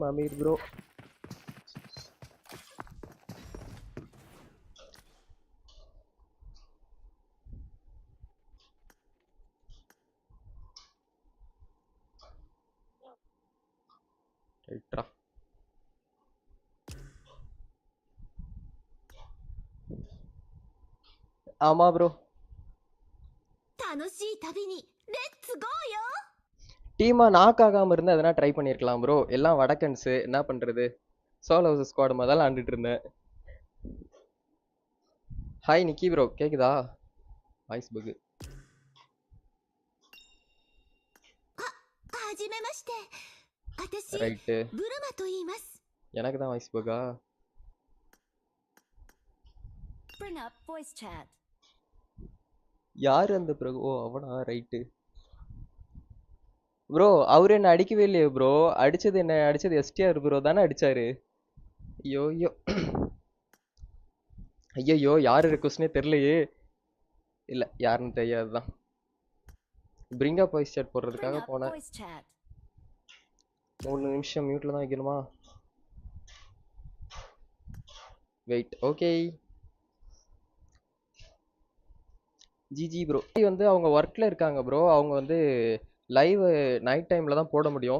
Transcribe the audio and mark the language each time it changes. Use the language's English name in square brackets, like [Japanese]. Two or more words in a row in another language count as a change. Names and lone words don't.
[Tamil] அமீர் ப்ரோ ரைட்ரா. ஆமா ப்ரோ. [Japanese] 楽しい旅にレッツゴーよ。 [Tamil] டீமா நாக் ஆகாம இருந்தா எதனா ட்ரை பண்ணிருக்கலாம் ப்ரோ. எல்லாம் வடக்கன்ஸ் என்ன பண்றது? [English] solo versus squad [Tamil] மாதிரி ஆண்டுட்டு இருந்தேன். ஹாய் நிக்கி ப்ரோ கேக்குதா? [English] voice bug. [Japanese] はじめまして。私、 ரைட். ブルマと言います。 [Tamil] எனக்கு தான் [English] voice bug-aa. Bring up voice chat. [Tamil] யாரு அந்த ப்ரோ? ஓ அவனா? ரைட்டு ப்ரோ. அவரு என்ன அடிக்கவே இல்லையே ப்ரோ. அடிச்சது எஸ்டிஆர் ப்ரோ தானே அடிச்சாரு. ஐயோ யாரு ரெக்வஸ்ட்னே தெரியலையே. இல்ல யாருன்னு தெரியாதுதான். [English] bring up voice chat Bring [Tamil] போடுறதுக்காக [English] up [Tamil] போனேன். [English] voice chat. [Tamil] 3 நிமிஷம் மியூட்ல தான் வைக்கணுமா? வெயிட். [English] okay GG bro [Tamil] வந்து அவங்க ஒர்க்ல இருக்காங்க ப்ரோ. அவங்க வந்து [English] live night time-la [Tamil] தான் போட முடியும்.